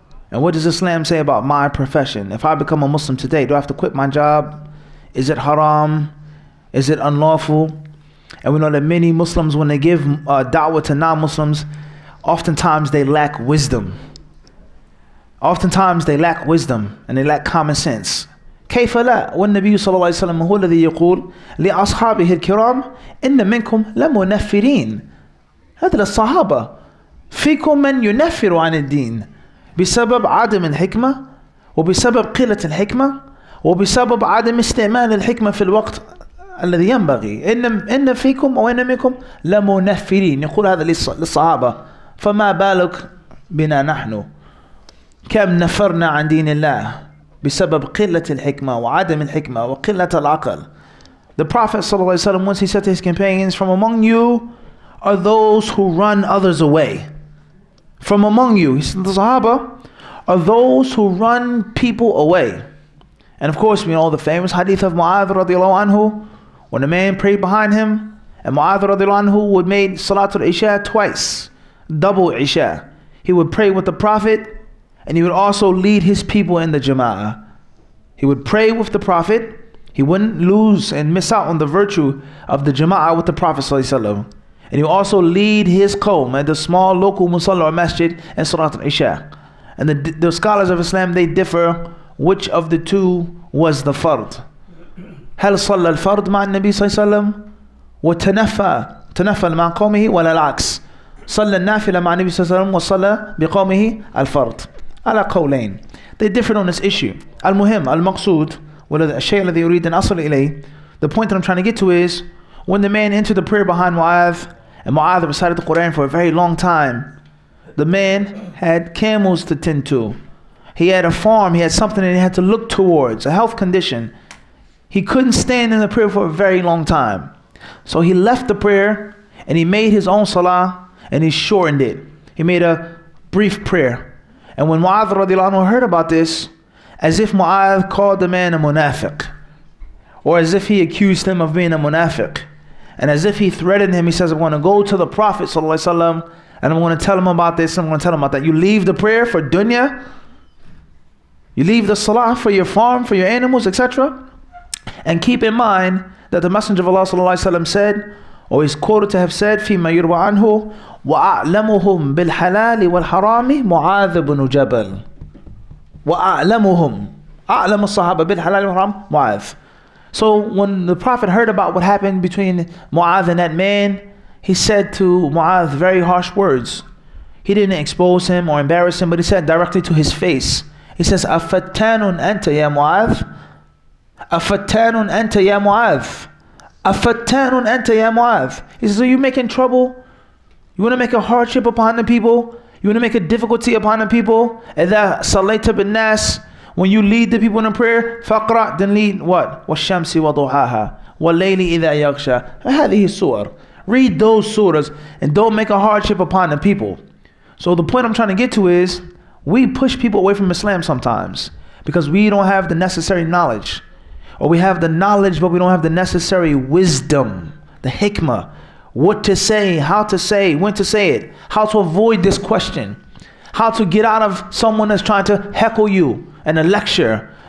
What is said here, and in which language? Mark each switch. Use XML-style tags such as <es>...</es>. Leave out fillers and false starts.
<en>And what does Islam say about my profession? If I become a Muslim today, do I have to quit my job? Is it haram? Is it unlawful? And we know that many Muslims, when they give da'wah to non-Muslims, oftentimes they lack wisdom. Oftentimes they lack wisdom and they lack common sense.</en> <ar>كيف لا والنبي صلى الله عليه وسلم هو الذي يقول لأصحابه الكرام إن منكم لمنفرين. هذا للصحابة. فيكم من ينفر عن الدين بسبب عدم الحكمة وبسبب قلة الحكمة وبسبب عدم استعمال الحكمة في الوقت الذي ينبغي. إن فيكم أو إن منكم لمنفرين. يقول هذا للصحابة. فما بالك بنا نحن؟ كم نفرنا عن دين الله بسبب قلة الحكمة وعدم الحكمة وقلة العقل.</ar> <en>The Prophet ﷺ, once he said to his companions, from among you are those who run others away. From among you, he said, the Sahaba, are those who run people away. And of course, we know the famous hadith of Mu'adh radiallahu anhu, when a man prayed behind him, and Mu'adh radiallahu anhu would make Salatul Isha twice, double Isha. He would pray with the Prophet, and he would also lead his people in the Jama'ah. He would pray with the Prophet. He wouldn't lose and miss out on the virtue of the Jama'ah with the Prophet ﷺ. And he would also lead his qawm at the small local musalla or masjid and Salat al-Isha. And the scholars of Islam, they differ which of the two was the fard.</en> <ar>هل صلى الفرد مع النبي صلى الله عليه وسلم وتنفل مع قومه ولا العكس؟ صلى النافلة مع النبي صلى الله عليه وسلم وصلى بقومه الفرد. على قولين.</ar> <en>They differed on this issue.</en> <ar>المهم المقصود والشيء الذي يريد أن أصل إليه.</ar> <en>The point that I'm trying to get to is when the man entered the prayer behind Mu'adh, and Mu'adh recited the Quran for a very long time, the man had camels to tend to. He had a farm, he had something that he had to look towards, a health condition. He couldn't stand in the prayer for a very long time. So he left the prayer and he made his own salah and he shortened it. He made a brief prayer. And when Mu'adh radiallahu anhu heard about this, as if Mu'adh called the man a munafiq, or as if he accused him of being a munafiq, and as if he threatened him, he says, I'm going to go to the Prophet sallallahu alaihi wasallam and I'm going to tell him about this, I'm going to tell him about that. You leave the prayer for dunya, you leave the salah for your farm, for your animals, etc. And keep in mind that the Messenger of Allah sallallahu alaihi wasallam said, or is quoted to have said,</en> <ar>فيما يروى عنه وأعلمهم بالحلال والحرام معاذ بن جبل. وأعلمهم أعلم الصحابة بالحلال والحرام معاذ.</ar> <en>So when the Prophet heard about what happened between Mu'adh and that man, he said to Mu'adh very harsh words. He didn't expose him or embarrass him, but he said directly to his face. He says,</en> <ar>أفتان أنت يا معاذ أفتان أنت يا معاذ أفتان أنت يا معاذ.</ar> <en>He says, are you making trouble? You want to make a hardship upon the people? You want to make a difficulty upon the people?</en> <ar>إذا صليت بالناس,</ar> <en>when you lead the people in prayer,</en> <ar>فقرأ,</ar> <en>then lead what?</en> <ar>والشمس وضحاها والليل إذا يغشى. هذه السور.</ar> <en>Read those surahs and don't make a hardship upon the people. So the point I'm trying to get to is, we push people away from Islam sometimes because we don't have the necessary knowledge. Or we have the knowledge, but we don't have the necessary wisdom, the hikmah, what to say, how to say, when to say it, how to avoid this question, how to get out of someone that's trying to heckle you in a lecture.</en>